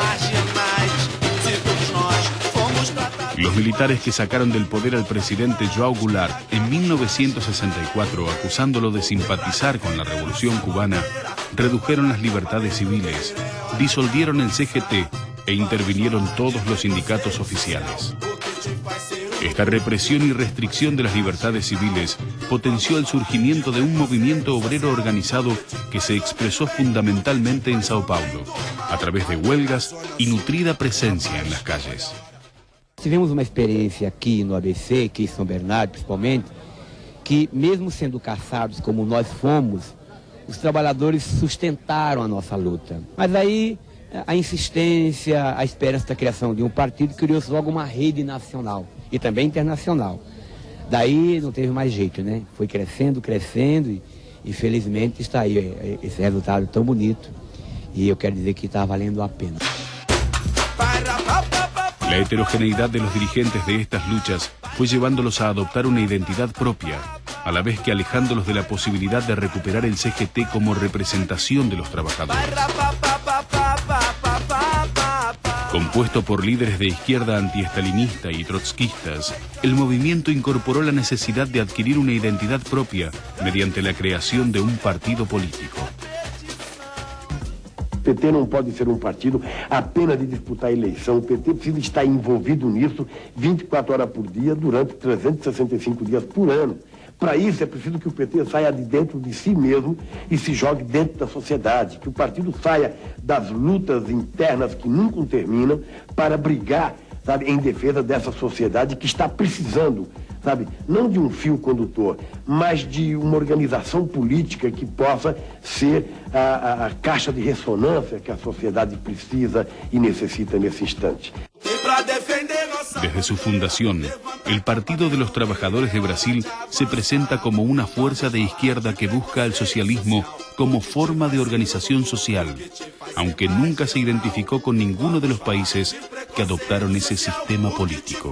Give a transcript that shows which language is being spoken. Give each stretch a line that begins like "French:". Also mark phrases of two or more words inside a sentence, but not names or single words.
Spanish: Los militares que sacaron del poder al presidente João Goulart en 1964, acusándolo de simpatizar con la revolución cubana, redujeron las libertades civiles, disolvieron el CGT e intervinieron todos los sindicatos oficiales. Esta represión y restricción de las libertades civiles potenció el surgimiento de un movimiento obrero organizado que se expresó fundamentalmente en Sao Paulo, a través de huelgas y nutrida presencia en las calles.
Portuguese: Tivemos uma experiência aqui no ABC, aqui em São Bernardo principalmente, que mesmo sendo caçados como nós fomos, os trabalhadores sustentaram a nossa luta. Mas aí a insistência, a esperança da criação de um partido criou-se logo uma rede nacional e também internacional. Daí não teve mais jeito, né? Foi crescendo, crescendo e felizmente está aí esse resultado tão bonito e eu quero dizer que está valendo a pena.
Spanish: La heterogeneidad de los dirigentes de estas luchas fue llevándolos a adoptar una identidad propia, a la vez que alejándolos de la posibilidad de recuperar el CGT como representación de los trabajadores. Compuesto por líderes de izquierda antiestalinista y trotskistas, el movimiento incorporó la necesidad de adquirir una identidad propia mediante la creación de un partido político.
Portuguese: O PT não pode ser um partido apenas de disputar a eleição. O PT precisa estar envolvido nisso 24 horas por dia, durante 365 dias por ano. Para isso é preciso que o PT saia de dentro de si mesmo e se jogue dentro da sociedade, que o partido saia das lutas internas que nunca terminam para brigar, sabe, em defesa dessa sociedade que está precisando, sabe, não de um fio condutor, mas de uma organização política que possa ser a caixa de ressonância que a sociedade precisa
Spanish: y necesita en ese instante. Desde su fundación, el Partido de los Trabajadores de Brasil se presenta como una fuerza de izquierda que busca el socialismo como forma de organización social, aunque nunca se identificó con ninguno de los países que adoptaron ese sistema político.